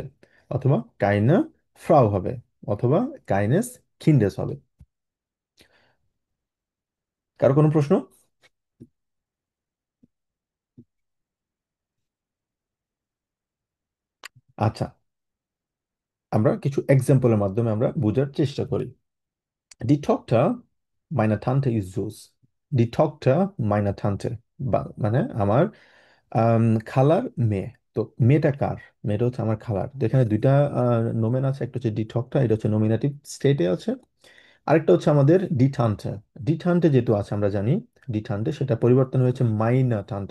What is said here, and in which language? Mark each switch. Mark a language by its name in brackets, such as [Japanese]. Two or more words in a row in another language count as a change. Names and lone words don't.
[Bangla] অথবা [German] keine Frau [Bangla] হবে, অথবা [German] keines Kindes [Bangla] হবে। কারো কোনো প্রশ্ন? আচ্ছা, আমরা কিছু এক্সাম্পলের মাধ্যমে আমরা বোঝার চেষ্টা করি। [German] Die Tochter meiner Tante ist süß. Die Tochter meiner Tante, [Bangla] মানে আমার খালার মেয়ে। তো মেয়েটা কার? মেয়েটা হচ্ছে আমার খালার। তো এখানে দুইটা নোমেন আছে, একটা হচ্ছে [German] die Tochter, [Bangla] এটা হচ্ছে নমিনেটিভ স্টেটে আছে। আরেকটা হচ্ছে আমাদের [German] die Tante. die Tante [Bangla] যেহেতু আছে আমরা জানি, [German] die Tante, [Bangla] সেটা পরিবর্তন হয়েছে [German] meiner Tante.